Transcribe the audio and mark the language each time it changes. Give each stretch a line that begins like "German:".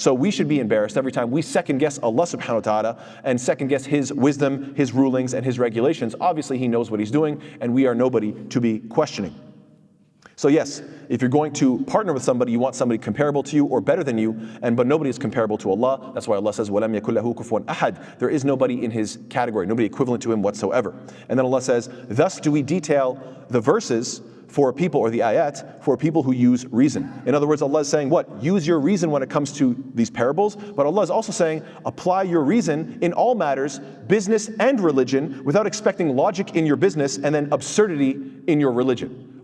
English: So we should be embarrassed every time we second guess Allah subhanahu wa ta'ala and second guess His wisdom, His rulings, and His regulations. Obviously He knows what He's doing, and we are nobody to be questioning. So yes, if you're going to partner with somebody, you want somebody comparable to you or better than you, but nobody is comparable to Allah. That's why Allah says,
Arabic: وَلَمْ يَكُنْ لَهُ كُفُوًا أَحَدٌ.
English: There is nobody in His category, nobody equivalent to Him whatsoever. And then Allah says, thus do we detail the verses for people, or the ayat, for people who use reason. In other words, Allah is saying what? Use your reason when it comes to these parables, but Allah is also saying, apply your reason in all matters, business and religion, without expecting logic in your business and then absurdity in your religion.